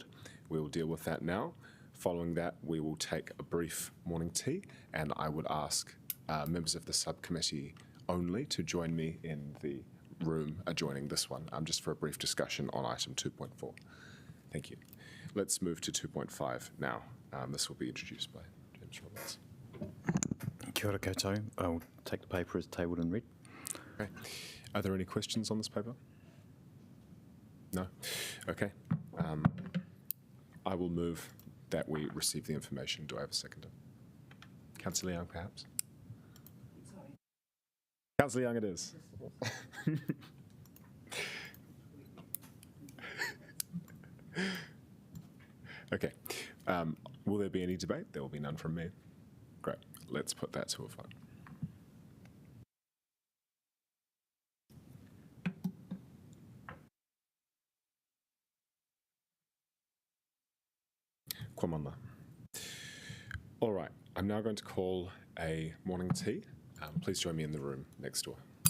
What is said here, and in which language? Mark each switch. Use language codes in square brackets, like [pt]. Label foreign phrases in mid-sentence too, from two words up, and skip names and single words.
[en] We will deal with that now. Following that, we will take a brief morning tea, and I would ask members of the subcommittee only to join me in the room adjoining this one, just for a brief discussion on item 2.4. Thank you. Let's move to 2.5 now. This will be introduced by James Roberts. [mi] Kia ora koutou. [en] I'll take the paper as tabled and read. Okay. Are there any questions on this paper? No? Okay. I will move that we receive the information. Do I have a seconder? Councillor Young, perhaps? Sorry. Councillor Young it is. Okay. Will there be any debate? There will be none from me. Great. Let's put that to a vote. [mi] Kua mana. [en] All right. I'm now going to call a morning tea. Please join me in the room next door.